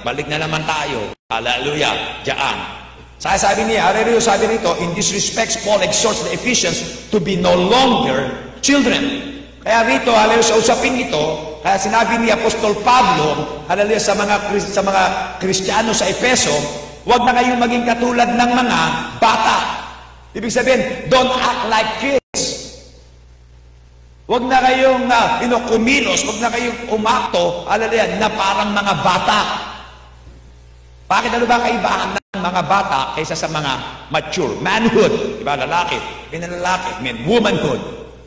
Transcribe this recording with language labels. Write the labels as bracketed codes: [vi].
[tl] Balik na naman tayo. Hallelujah, diyan. Sabi niya, hallelujah, sabi rito, [en] in this respect, Paul exhorts the Ephesians to be no longer children. [tl] Kaya rito, hallelujah, sa usapin ito, kaya sinabi ni Apostol Pablo, hallelujah, sa mga Kristiyano sa Efeso, huwag na kayong maging katulad ng mga bata. Ibig sabihin, [en] don't act like kids. [tl] Huwag na kayong kumilos, huwag na kayong umakto, hallelujah, na parang mga bata. Bakit ano ba kaibahan ng mga bata kaysa sa mga mature? Manhood, diba, lalaki, lalaki, womanhood.